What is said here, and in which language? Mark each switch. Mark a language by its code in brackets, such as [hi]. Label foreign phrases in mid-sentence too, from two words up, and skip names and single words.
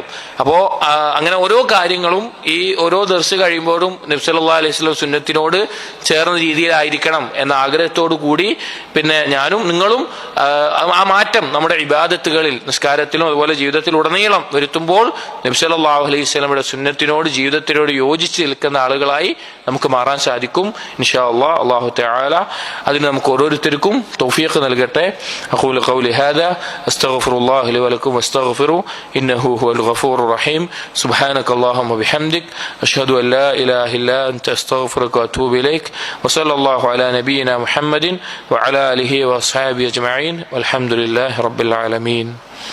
[ml] അപ്പോ അങ്ങനെ ഓരോ കാര്യങ്ങളും ഈ ഓരോ ദർസ് കഴിയുമ്പോഴും നബി [ar] صلى الله عليه وسلم [ml] സുന്നത്തിനോട് ചേർന്ന രീതിയിലായിരിക്കണം എന്ന ആഗ്രഹത്തോടു കൂടി പിന്നെ ഞാനും നിങ്ങളും ആ മാറ്റം നമ്മുടെ ഇബാദത്തുകളിൽ നിസ്കാരത്തിലും അതുപോലെ ജീവിതത്തിലുടനീളം വരുത്തുമ്പോൾ നബി [ar] صلى الله عليه وسلم [ml] സുന്നത്തിനോട് ജീവിതത്തിനോട് യോജിച്ച് നിൽക്കുന്ന ആളുകളായി നമുക്ക് മാറാൻ സാധിക്കും. [ar] إن شاء الله. الله تعالى [ml] അതിന് നമുക്ക് ഓരോരുത്തർക്കും തൗഫീഖ് നൽകട്ടെ. [ar] أقول قولي هذا أستغفر الله لي ولكم واستغفروا إنه هو الغفور الرحيم. سبحانك اللهم وبحمدك أشهد أن لا إله إلا أنت أستغفرك وأتوب إليك. وصلى الله على نبينا محمد وعلى آله وأصحابه أجمعين والحمد لله رب العالمين.